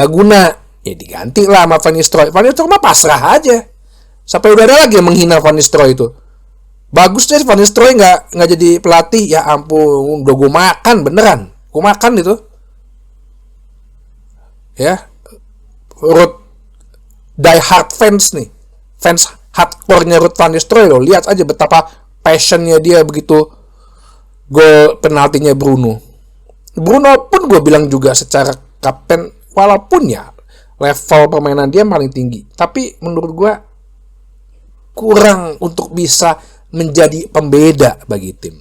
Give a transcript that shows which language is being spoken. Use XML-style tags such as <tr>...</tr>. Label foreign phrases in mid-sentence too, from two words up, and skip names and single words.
<id>Kagak guna. Ya diganti lah sama Van Nistelrooy. Van Nistelrooy mah pasrah aja. Sampai udah ada lagi yang menghina Van Nistelrooy itu. Bagus deh Van Nistelrooy nggak jadi pelatih. Ya ampun, udah gue makan beneran. Gue makan itu. Ya, Ruud</id> <en>die hard fans</en> <id>nih,</id> <en>fans hardcore-</en> <id>nya Ruud van Nistelrooy loh. Lihat aja betapa passionnya dia begitu gol penaltinya Bruno pun gue bilang juga secara kapten, walaupun ya level permainan dia paling tinggi, tapi menurut gue kurang untuk bisa menjadi pembeda bagi tim.</id>